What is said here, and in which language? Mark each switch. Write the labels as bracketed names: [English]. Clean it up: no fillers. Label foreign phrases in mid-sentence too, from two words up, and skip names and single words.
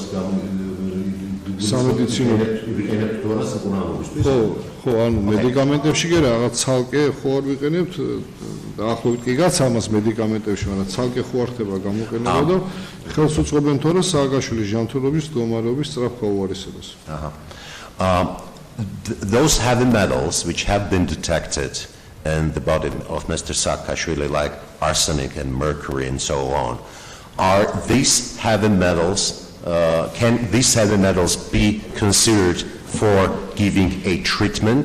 [Georgian] სამედიცინო ვიყენებთ თუ არა საკურნალობისთვის? ხო, ანუ მედიკამენტებში კი რაღაც ცალკე ხო არ ვიყენებთ, დაახლოებით კი გაც ამას მედიკამენტებში, მაგრამ ცალკე ხო არ ხდება გამოყენება და ხელს უწყობენ თუ არა სააკაშვილის ჯანმრთელობის მდგომარეობის სწრაფ გაუარესებას. [English] Those heavy metals which have been detected in the body of Mr. Saakashvili, like arsenic and mercury and so on, are these heavy metals, can these heavy metals be considered for giving a treatment?